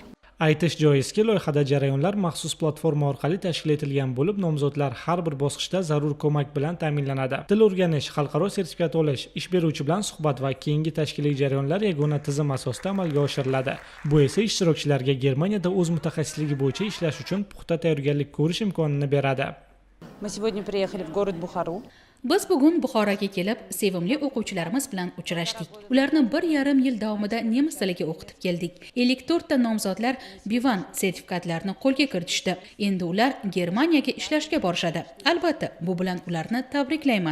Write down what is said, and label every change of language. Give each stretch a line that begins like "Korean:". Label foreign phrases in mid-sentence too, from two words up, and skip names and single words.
Uzbek: Aytish joizki, loyihada jarayonlar maxsus platforma orqali tashkil etilgan bo'lib, nomzodlar har bir bosqichda zarur ko'mak bilan ta'minlanadi. Til o'rganish, xalqaro sertifikat olish, ish beruvchi bilan suhbat va keyingi tashkiliy jarayonlar yagona tizim asosida amalga oshiriladi. Bu esa ishtirokchilarga Germaniyada o'z mutaxassisligi bo'yicha ishlash uchun puxta tayyorgarlik ko'rish imkonini beradi.
Russian: Мы сегодня приехали в город Бухару.
Uzbek: Biz bugun Buxoroga kelib, sevimli o'quvchilarimiz bilan uchrashdik. Ularni 1,5 yil davomida nemis tiliga o'qitib keldik. 54 ta nomzodlar B1 sertifikatlarini qo'lga kiritishdi. Endi ular Germaniyaga ishlashga borishadi. Albatta, bu bilan ularni tabriklayman.